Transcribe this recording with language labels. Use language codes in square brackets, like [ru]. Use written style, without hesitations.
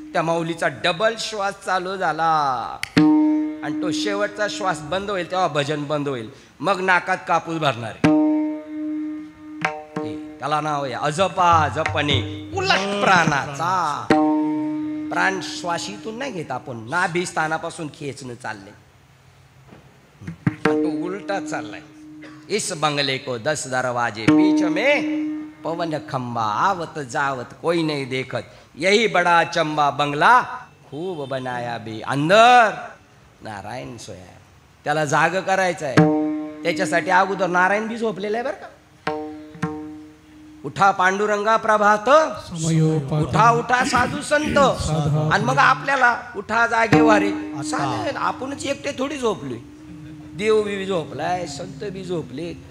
[mr] त्या माऊलीचा डबल श्वास चालू झाला आणि तो शेवटचा श्वास बंद होईल तेव्हा भजन बंद होईल. मग नाकात कापूस भरणार आहे. त्याला नाव आहे अजपा जपणे उलट प्राणाचा. प्राण श्वासीतून नाही घेत आपण, नाभी स्थानापासून खेचणं चाललंय. तो उलटा चाललाय. [hi] इस बंगले को 10 दरवाजे बीच में पवन खंबा आवत जावत कोई नहीं देखत यही बड़ा चंबा बंगला खूब बनाया बे अंदर नारायण सोया. [mr] त्याला जाग करायचं आहे. त्याच्यासाठी अगोदर नारायण बी झोपलेलं आहे बरं का. उठा पांडुरंगा प्रभात, उठा उठा साधू संत. आणि मग आपल्याला उठा जागे वारे चालेल. आपणच एकटे थोडी झोपलोय. देव बी झोपलाय, संत बी झोपले.